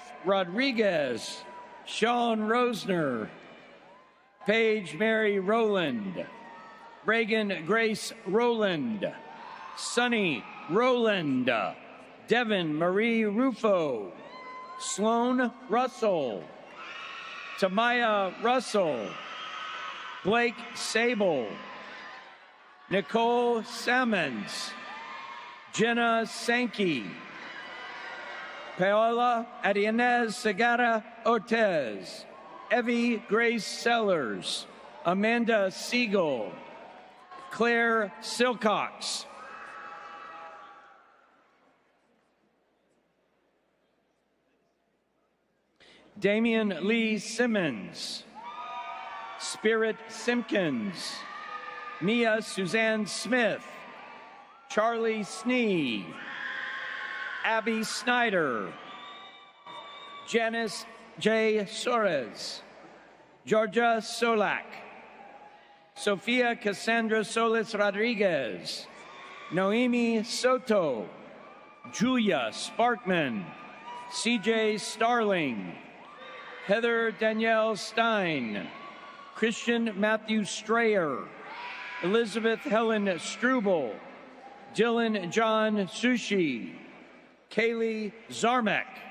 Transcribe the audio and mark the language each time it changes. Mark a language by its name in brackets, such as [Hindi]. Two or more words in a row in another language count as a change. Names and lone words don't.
[English] Rodriguez, Sean Rosner, Paige Mary Rowland, Reagan Grace Rowland, Sunny Rowland, Devin Marie Rufo, Sloan Russell, Tamaya Russell, Blake Sable, Nicole Sammons, Jenna Sankey, Paola Adinez Segarra Ortez, Evie Grace Sellers, Amanda Siegel, Claire Silcox, Damian Lee Simmons, Spirit Simpkins, Mia Suzanne Smith, Charlie Snee, Abby Snyder, Janice J. Suarez, Georgia Solak, Sofia Cassandra Solis Rodriguez, Noemi Soto, Julia Sparkman, CJ Starling, Heather Danielle Stein, Christian Matthew Strayer, Elizabeth Helen Struble, Dylan John Sushi, Kaylee Zarmek,